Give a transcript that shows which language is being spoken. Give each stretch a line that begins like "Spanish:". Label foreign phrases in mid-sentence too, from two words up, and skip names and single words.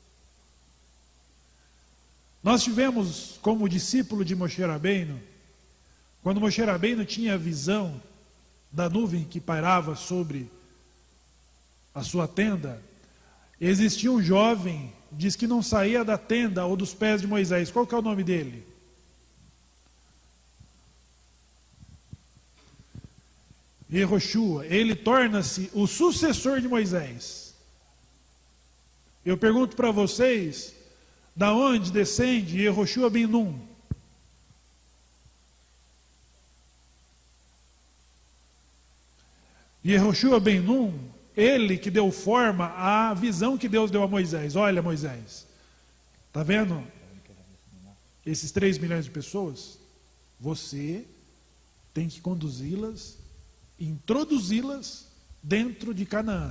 Portuguese: Nós tivemos como discípulo de Moshe Rabbeinu, quando Moshe Rabbeinu tinha a visão da nuvem que pairava sobre a sua tenda, existia um jovem, diz que não saía da tenda ou dos pés de Moisés. Qual que é o nome dele? Yehoshua. Ele torna-se o sucessor de Moisés. Eu pergunto para vocês, da onde descende Yehoshua ben Nun? Yehoshua ben Nun, ele que deu forma à visão que Deus deu a Moisés. Olha, Moisés, está vendo esses 3 milhões de pessoas? você tem que conduzi-las, introduzi-las dentro de Canaã.